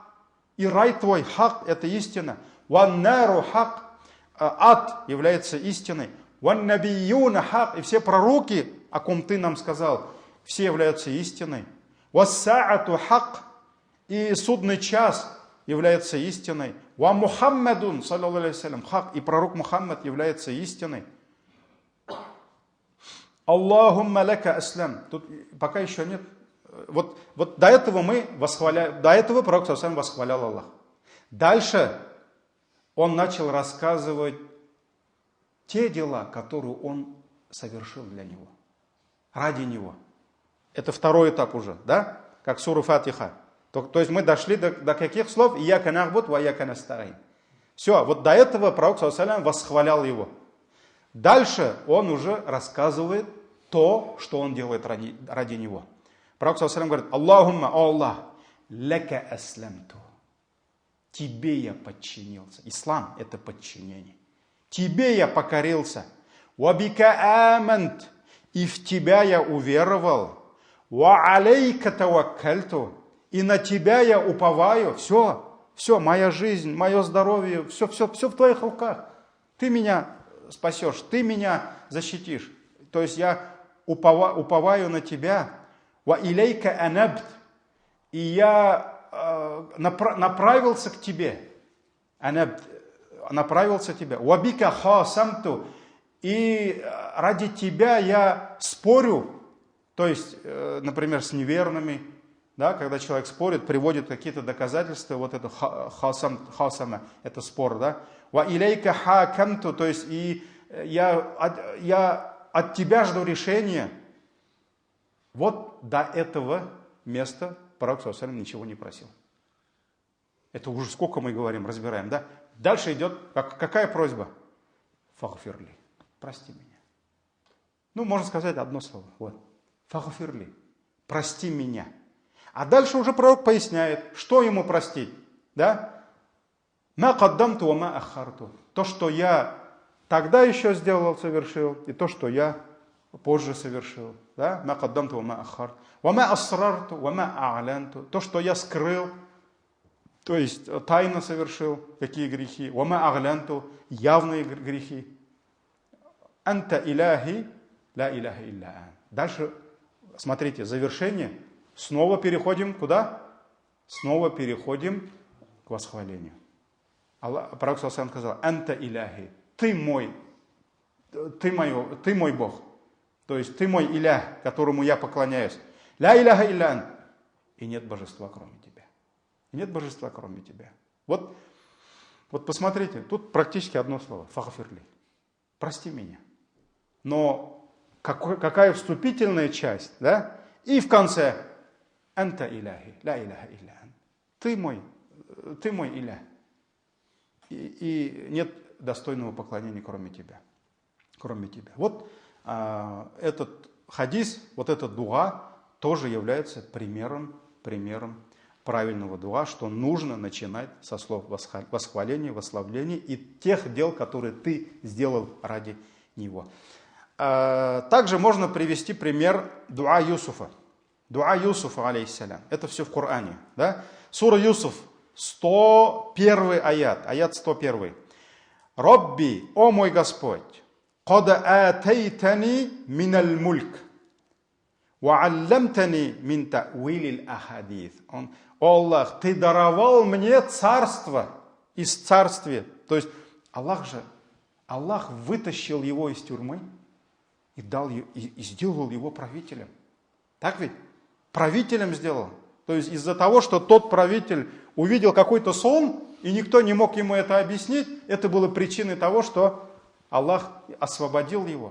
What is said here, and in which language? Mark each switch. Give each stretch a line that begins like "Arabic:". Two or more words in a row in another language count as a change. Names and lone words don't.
Russian: И рай твой хак, это истина.
Arabic: والنار حق,
Russian: ад является истиной.
Arabic: والنبيون حق,
Russian: и все пророки, о ком ты нам сказал, все являются истиной.
Arabic: والساعة حق,
Russian: и судный час является истиной.
Arabic: ومحمد صلى الله عليه وسلم حق,
Russian: и пророк Мухаммад является истиной.
Arabic: اللهم لك أسلم.
Russian: Тут пока еще нет. Вот до этого пророк
Arabic: صلى الله عليه وسلم
Russian: восхвалял Аллах. Дальше он начал рассказывать те дела, которые он совершил для него, ради него. Это второй этап уже, да? Как сура Фатиха. То есть мы дошли до каких слов?
Arabic: إياك نعبد وإياك نستعين.
Russian: Все, вот до этого пророк
Arabic: صلى الله عليه وسلم
Russian: восхвалял его. Дальше он уже рассказывает то, что он делает ради него. Пророк
Arabic: صلى الله عليه وسلم
Russian: говорит: Аллахумма, о Аллах,
Arabic: لك أسلمت.
Russian: Тебе я подчинился. Ислам – это подчинение. Тебе я покорился.
Arabic: وبك آمنت.
Russian: и в тебя я уверовал,
Arabic: وعليك توكلت,
Russian: и на тебя я уповаю, все, моя жизнь, мое здоровье, все в твоих руках. Ты меня спасешь, ты меня защитишь. То есть я уповаю на тебя.
Arabic: وإليك أنبت,
Russian: и я направился к тебе. Анабт, направился к тебе.
Arabic: وبك خاصمت,
Russian: и ради тебя я спорю. То есть, например, с неверными, да, когда человек спорит, приводит какие-то доказательства, вот это хасама, это спор, да.
Arabic: وإليك حاكمت,
Russian: то есть и я от тебя жду решения. Вот до этого места пророк
Arabic: صلى الله عليه وسلم
Russian: ничего не просил. Это уже сколько мы говорим, разбираем, да? Дальше идет, какая просьба? Фагфирли, прости меня. Ну, можно сказать одно слово, вот. Фагфирли, прости меня. А дальше уже пророк поясняет, что ему простить, да?
Arabic: ما قدمت وما أخرت.
Russian: То, что я тогда еще сделал, совершил, и то, что я позже совершил. Да?
Arabic: ما قدمت وما أخرت وما أسررت وما أعلنت.
Russian: То, что я скрыл, то есть тайно совершил, какие грехи.
Arabic: وما أعلنت,
Russian: явные грехи.
Arabic: أنت إلهي لا إله إلا أن.
Russian: Дальше, смотрите, завершение. Снова переходим куда? Снова переходим к восхвалению. Пророк
Arabic: صلى الله عليه وسلم
Russian: сказал:
Arabic: «أنت إلهي»,
Russian: ты мой Бог. То есть ты мой илях, которому я поклоняюсь.
Arabic: لا إله إلا أن.
Russian: И нет божества, кроме тебя. И нет божества, кроме тебя. Вот посмотрите, тут практически одно слово. Фагфирли. Прости меня. Но какая вступительная часть, да? И в конце:
Arabic: «أنت إلهي لا إله إلا أن».
Russian: Ты мой илях. И нет достойного поклонения, кроме тебя. Кроме тебя. Вот этот хадис, вот этот дуа тоже является примером правильного дуа, что нужно начинать со слов восхваления, восславления и тех дел, которые ты сделал ради него. Также можно привести пример дуа Юсуфа. Дуа Юсуфа, алейхиссалям. Это все в Коране. Да? Сура Юсуф, 101 аят 101. «Робби, о мой Господь,
Arabic: قد آتيتني من الملك وعلمتني من تأويل الأحاديث».
Russian: О Аллах, ты даровал мне царство из царствия. То есть Аллах вытащил его из тюрьмы и сделал его правителем. Так ведь? Правителем сделал. То есть из-за того, что тот правитель увидел какой-то сон, и никто не мог ему это объяснить, это было причиной того, что Аллах освободил его.